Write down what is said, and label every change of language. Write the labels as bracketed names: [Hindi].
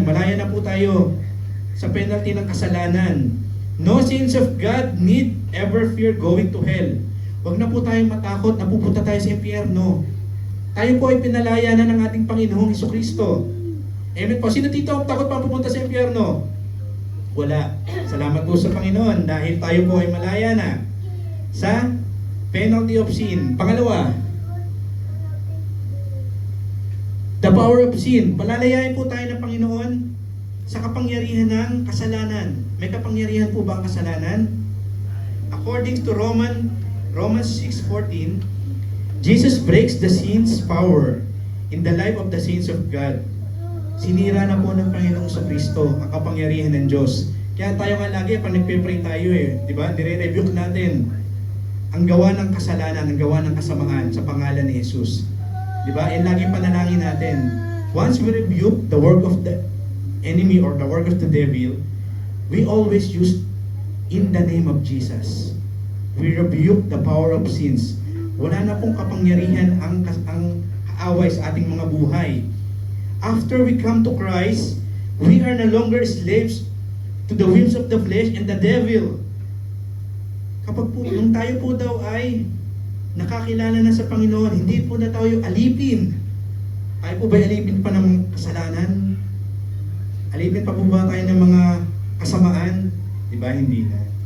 [Filipino] Malaya na po tayo sa penalty ng kasalanan. [English] No sins of God need ever fear going to hell. [Filipino] Huwag na po tayong matakot na pupunta tayo sa impyerno. Tayo po ay pinalaya na ng ating Panginoong Kristo. Amen po. Sino dito ang takot pa pupunta sa impyerno? Wala. Salamat po sa Panginoon dahil tayo po ay malaya na sa [English] penalty of sin. Pangalawa, the power of sin. [Filipino] Palalayain po tayo ng Panginoon sa kapangyarihan ng kasalanan. May kapangyarihan po ba ang kasalanan? [English] According to Romans 6:14, Jesus breaks the sin's power in the life of the saints of God. [Filipino] Sinira na po ng Panginoong Kristo ang kapangyarihan ng Diyos. Kaya tayo nga lagi, pag nagpe-pray tayo di ba? Nire-rebuke natin ang gawa ng kasalanan, ang gawa ng kasamaan sa pangalan ni Jesus. Di ba? Lagi panalangin natin. [English] Once we rebuke the work of the enemy or the work of the devil, we always use in the name of Jesus. We rebuke the power of sins. [Filipino] Wala na pong kapangyarihan ang kaaway sa ating mga buhay. [English] After we come to Christ, we are no longer slaves to the whims of the flesh and the devil. [Filipino] Kapag po, nung tayo po daw ay nakakilala na sa Panginoon, hindi po na tayo alipin. Tayo po ba alipin pa ng kasalanan? Alipin pa po ba tayo ng mga kasamaan? Di ba? Hindi na.